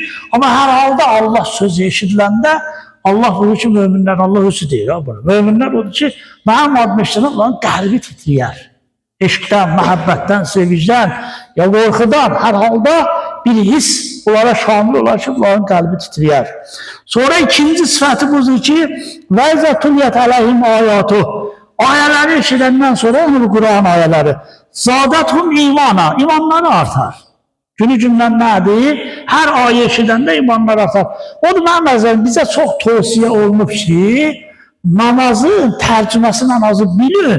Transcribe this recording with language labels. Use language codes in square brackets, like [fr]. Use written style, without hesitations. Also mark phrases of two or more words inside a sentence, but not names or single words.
[az] Ama hər halda Allah sözü eşidiləndə Allah buyurur ki, möminlər Allah özü deyir. Möminlər odur ki, mənim adım eşidən onların qəlbi titriyər. Eşqdən, məhəbbətdən, sevincdən, ya qorxudan hər halda bir his onlara şamil olar ki, onların qəlbi titriyər. Sonra ikinci sıfatı budur ki, [ar] وَاِذَا تُلْيَتْ عَلَيْهِمْ آيَاتُهُ [az] Ayələri eşidəndən sonra onu Quran ayələri زَادَتْهُمْ imana, imanları artar. Günü gündən nədir? Hər ayə eşidəndə imanlar artar. Onu mənim nəzərim bizə çox tövsiyə olunub ki, namazın tərcüməsini namazı bilin.